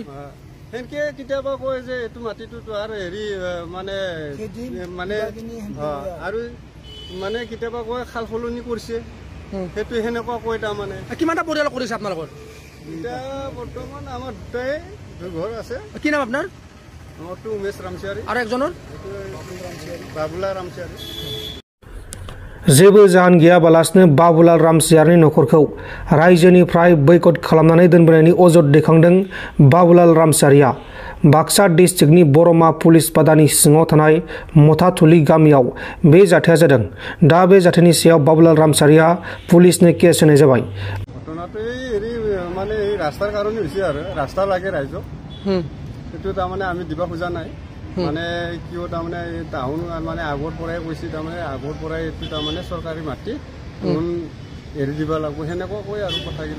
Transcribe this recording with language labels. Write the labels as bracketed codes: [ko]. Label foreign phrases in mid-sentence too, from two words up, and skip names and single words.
[as] সেনকে কেতিয়াবা কয় যে এইটো মাটিটো আৰু হেৰি মানে মানে আৰু মানে কেতিয়াবা কয় খাল সলনি কৰিছে সেইটো সেনেকুৱা কয় তাৰমানে কিমানটা পৰিয়াল কৰিছে আপোনালোকৰ এতিয়া বৰ্তমান আমাৰ দুটাই ঘৰ আছে কি নাম আপোনাৰ মোৰটো উমেশ ৰামচিয়াৰী আৰু একজনৰ বাবুলা ৰামচিয়াৰী [brx] जेबो जाहोन गैयाबालासिनो बाबुलाल रामसियारनि नखरखौ रायजोनिफ्राय बैकट खालामनानै दोनबोनायनि अजद दैखांदों बाबुलाल रामसियारिया बाक्सा डिस्ट्रिक्टनि बरमा पुलिस पादानि सिङाव थानाय मथाथुलि गामियाव बे जाथाया जादों दा बे जाथायनि सायाव बाबुलाल रामसियारिया [en] police-no case [brx] होनाय जाबाय [as] घटनाটো হেৰি মানে এই ৰাস্তাৰ কাৰণে হৈছে আৰু ৰাস্তা লাগে ৰাইজক সেইটো তাৰমানে আমি দিব খোজা নাই মানে কিয় তাৰমানে টাউন মানে আগৰ পৰাই কৈছে তাৰমানে আগৰ পৰাই এইটো তাৰমানে চৰকাৰী মাটি এৰি দিব লাগিব সেনেকুৱা কৈ আৰু কথাগিলা